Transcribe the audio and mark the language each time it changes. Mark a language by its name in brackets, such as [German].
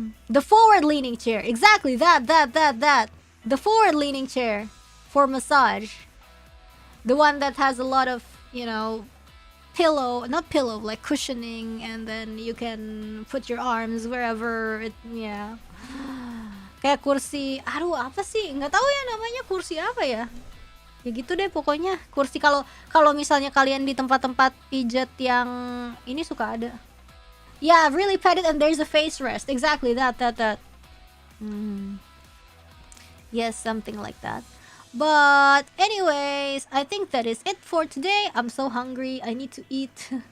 [English] The forward-leaning chair. Exactly that. The forward-leaning chair for massage. The one that has a lot of, not pillow, like cushioning, and then you can put your arms wherever it, yeah. [Indonesian] Kayak kursi, aduh apa sih? Nggak tahu ya namanya kursi apa ya. Ya gitu deh pokoknya. Kursi kalau misalnya kalian di tempat-tempat pijat yang ini suka ada. [English] Yeah, really pet it and there's a face rest. Exactly that. Yes, something like that. But anyways, I think that is it for today. I'm so hungry. I need to eat.